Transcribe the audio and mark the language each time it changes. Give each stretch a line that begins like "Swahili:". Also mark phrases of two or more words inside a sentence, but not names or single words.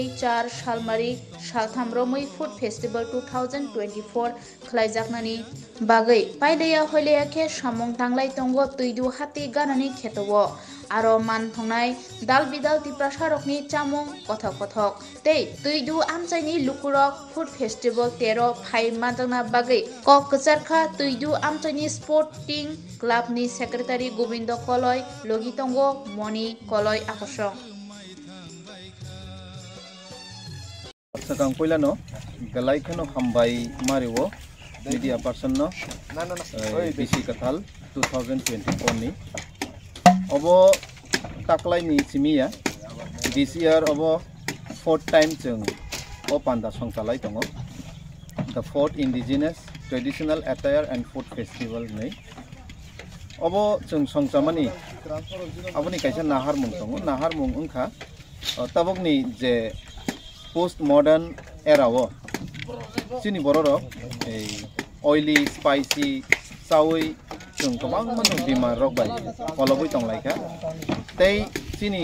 Kok Borok: 4 salmari salthamromui
English: food festival
Kok Borok: 2024 khlaijaknani bagui paidaya hoileya khe samung tanglai tongo tuidu hati ganani khetowo aro man thongnai dal bidal tiprasarokni chamung kothok kothok tei tuidu amchaini lukurok
English: food festival
Kok Borok: tero phai majakna bagui kok kcharkha tuidu amchaini
English: sporting club
Kok Borok: ni secretary Gobindo Koloi logitongo Moni Koloi akosong Sakang poilano galai khano hambai mariwo
English: media person
Kok Borok: no BC Kathal 2024 ni obo taklai ni chimiya
English: this year
Kok Borok: obo fourth time chung o panda songchalai tongo
English: the fourth indigenous traditional attire and food festival
Kok Borok: nei obo chung songchamani aboni kaisa nahar mung tongo nahar mung ungkha tabokni je
English: post modern era
Kok Borok: wo chini bororok
English: oily spicy
Kok Borok: sawi chung kabang manu bimar rok bai polobui tonglaika tei chini